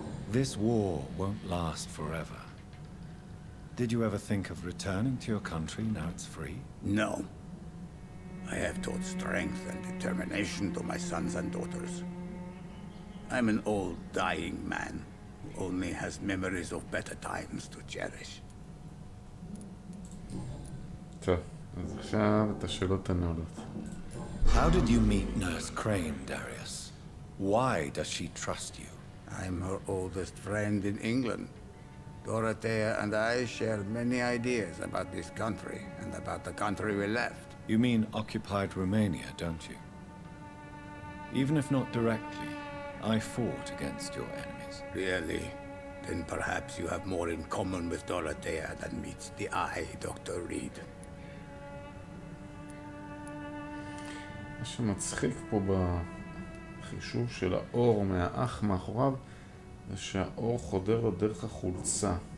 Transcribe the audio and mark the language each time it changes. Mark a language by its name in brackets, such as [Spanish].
[English] This war won't last forever. Did you ever think of returning to your country now it's free? No. I have taught strength and determination to my sons and daughters. I'm an old, dying man who only has memories of better times to cherish. [Hebrew] טוב, אז עכשיו את השאלות הנעולות. [English] How did you meet Nurse Crane, Darius? Why does she trust you? I'm her oldest friend in England. Dorothea and I share many ideas about this country and about the country we left. You mean occupied Romania, don't you? Even if not directly, I fought against your enemies. Really? Then perhaps you have more in common with Dorothea than meets the eye, Dr. Reed. [Hebrew] מה שמצחיק פה בחישוב של האור מהאח מאחוריו זה שהאור חודר לו דרך החולצה.